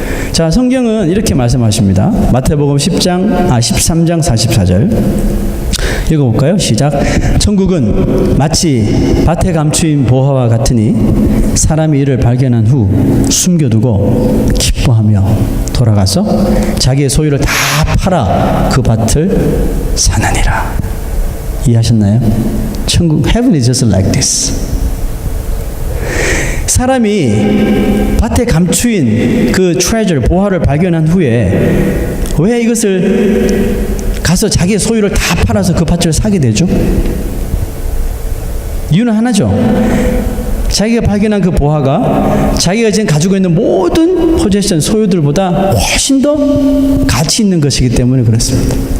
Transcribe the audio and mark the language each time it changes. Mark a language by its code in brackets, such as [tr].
[ko] 자, 성경은 이렇게 말씀하십니다. 마태복음 13장 44절 읽어볼까요? 시작. 천국은 마치 밭에 감추인 보화와 같으니 사람이 이를 발견한 후 숨겨두고 기뻐하며 돌아가서 자기의 소유를 다 팔아 그 밭을 사느니라. 이해하셨나요? [en] 천국, heaven is just like this. [ko] 사람이 밭에 감추인 그 treasure, 보화를 발견한 후에 왜 이것을 가서 자기의 소유를 다 팔아서 그 밭을 사게 되죠? 이유는 하나죠. 자기가 발견한 그 보화가 자기가 지금 가지고 있는 모든 포제션, 소유들보다 훨씬 더 가치 있는 것이기 때문에 그렇습니다.